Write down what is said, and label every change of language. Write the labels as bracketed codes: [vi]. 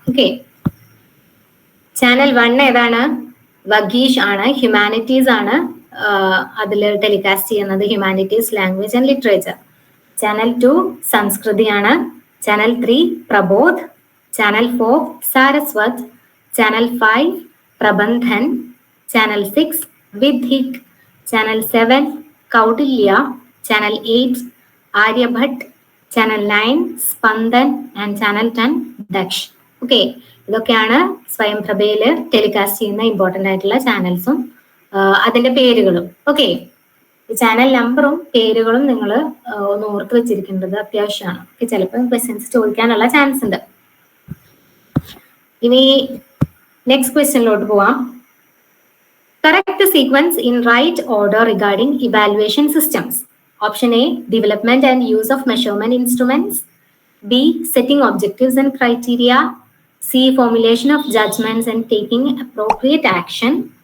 [ml] Okay, channel 1 ഏതാണ്? വഗീഷ് ആണ്, humanities ആണ്. അതിൽ ടെലികാസ്റ്റ് ചെയ്യുന്നത് humanities, language and literature. Channel 2 സംസ്കൃതിയാണ്. Channel 3 Prabodh. [en] Channel 4 Saraswat, Channel 5 Prabandhan, Channel 6 Vidhik, Channel 7 Kaudilya, Channel 8 Aryabhat, Channel 9 Spandan and Channel 10 Daksh. [ml] Okay, ഇതൊക്കെയാണ് സ്വയം പ്രഭയിൽ telecast ചെയ്യുന്ന important ആയിട്ടുള്ള ചാനൽസും അതിന്റെ പേരുകളും. ഓക്കെ, ചാനൽ നമ്പറും പേരുകളും നിങ്ങൾ ഒന്ന് ഓർത്ത് വെച്ചിരിക്കേണ്ടത് അത്യാവശ്യമാണ്. ചിലപ്പോൾ ക്വസ്റ്റ്യൻസ് ചോദിക്കാനുള്ള ചാൻസ് ഉണ്ട്. ഇനി നെക്സ്റ്റ് ക്വസ്റ്റ്യനിലോട്ട് പോവാം. [en] Correct sequence in right order regarding evaluation systems. Option A, development and use of measurement instruments. B, setting objectives and criteria. C, formulation of judgments and taking appropriate action.